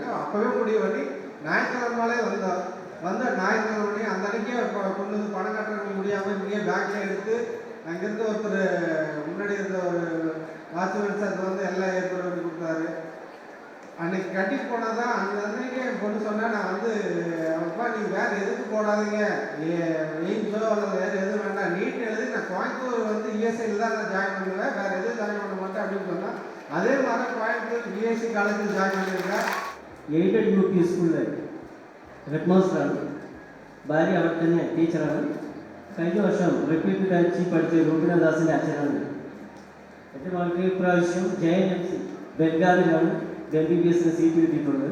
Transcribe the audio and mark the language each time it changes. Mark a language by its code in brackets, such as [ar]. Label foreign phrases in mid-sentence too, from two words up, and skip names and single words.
[ta] அப்போவே முடிவு பண்ணி ஞாயிற்றுக்கிழமையே வந்தோம். வந்த ஞாயிற்றுக்கிழமை அந்த அன்றைக்கே கொண்டு வந்து பணம் கட்டுறது முடியாமல் இங்கேயே பேங்க்கில் எடுத்து அங்கேருந்து ஒருத்தர் முன்னாடி இருந்த ஒரு வாட்ச்மேன் சார் வந்து எல்லாம் ஏற்பாடு பண்ணி கொடுத்தாரு. அன்னைக்கு கட்டிட்டு போனால் தான் அந்த அன்றைக்கே என் பொண்ணு சொன்னால், நான் வந்து அப்பா நீங்கள் வேறு எதுக்கு போடாதீங்க, எய்ம்ஸோ அல்லது வேறு எதுவும் வேண்டாம், நீட் எழுதி நான் கோயம்புத்தூர் வந்து இஎஸ்ஐயில் தான் நான் ஜாயின் பண்ணுவேன், வேறு எதுவும் ஜாயின் பண்ண மாட்டேன் அப்படின்னு சொன்னால், [ml] അതേ மாதிரி കോയമ്പത്തൂർ BSc കോളേജിൽ ജോയിൻ ചെയ്തിരിക്കുക. എയ്ഡഡ് UP സ്കൂളിലെ ഹെഡ് മാസ്റ്ററാണ്. ഭാര്യ അവിടെ തന്നെ ടീച്ചറാണ്. കഴിഞ്ഞ വർഷം റിപ്പീറ്റ് കഴിച്ച് പഠിച്ച രൂപനാദാസിൻ്റെ അച്ഛനാണ്. എൻ്റെ മകൾക്ക് ഇപ്രാവശ്യം JNMC ബംഗാളിലാണ് MBBS സീറ്റ് കിട്ടിയിട്ടുള്ളത്.